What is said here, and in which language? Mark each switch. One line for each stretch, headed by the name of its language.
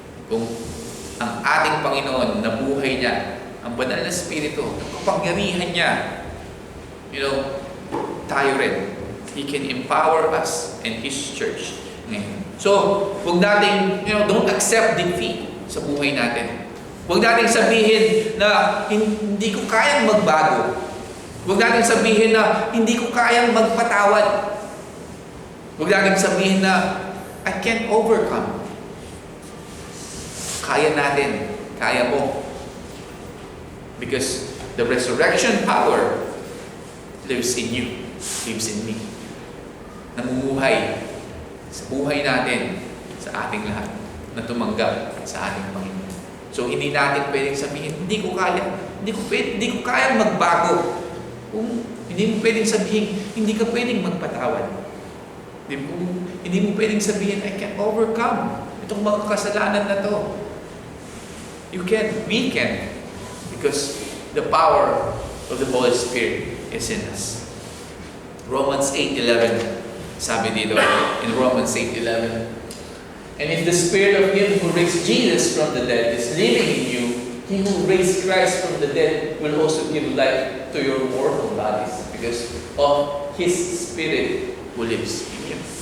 Filipino: Kung ang ating Panginoon, nabuhay niya, ang banal na Espiritu, ang kapangyarihan niya, tayo rin.
English: He can empower us and His church ngayon.
Filipino: So, huwag nating,
English: don't accept defeat
Filipino: sa buhay natin. Huwag nating sabihin na hindi ko kayang magbago. Huwag nating sabihin na hindi ko kayang magpatawad. Huwag nating sabihin na
English: I can't overcome.
Filipino: Kaya natin. Kaya mo.
English: Because the resurrection power lives in you. Lives in me.
Filipino: Namumuhay sa buhay natin, sa ating lahat, na tumanggap sa ating Panginoon. So hindi natin pwedeng sabihin, hindi ko kayang magbago. Kung hindi mo pwedeng sabihin, hindi ka pwedeng magpatawad. Hindi mo pwedeng sabihin,
English: I can overcome
Filipino: itong mga kasalanan na to.
English: You can, we can, because the power of the Holy Spirit is in us. Romans 8:11,
Filipino: sabi dito
English: in Romans 8:11, and if the spirit of him who raised Jesus from the dead is living in you, he who raised Christ from the dead will also give life to your mortal bodies because of his spirit who lives in you.